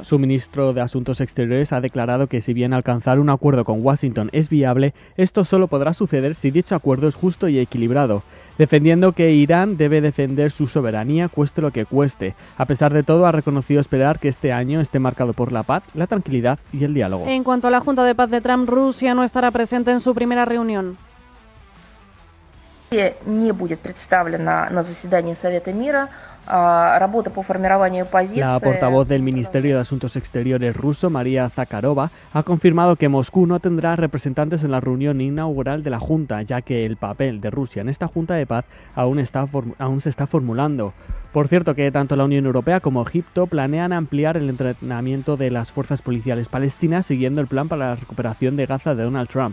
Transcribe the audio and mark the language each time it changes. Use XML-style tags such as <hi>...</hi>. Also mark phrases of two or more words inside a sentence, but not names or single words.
<es>Su ministro de Asuntos Exteriores ha declarado que si bien alcanzar un acuerdo con Washington es viable, esto solo podrá suceder si dicho acuerdo es justo y equilibrado, defendiendo que Irán debe defender su soberanía cueste lo que cueste. A pesar de todo, ha reconocido esperar que este año esté marcado por la paz, la tranquilidad y el diálogo. En cuanto a la Junta de Paz de Trump, Rusia no estará presente en su primera reunión.</es> <ru>Не будет представлена на заседании Совета мира.</ru> <es>La portavoz del Ministerio de Asuntos Exteriores ruso, María Zakharova, ha confirmado que Moscú no tendrá representantes en la reunión inaugural de la Junta, ya que el papel de Rusia en esta Junta de Paz aún se está formulando. Por cierto, que tanto la Unión Europea como Egipto planean ampliar el entrenamiento de las fuerzas policiales palestinas siguiendo el plan para la recuperación de Gaza de Donald Trump.</es>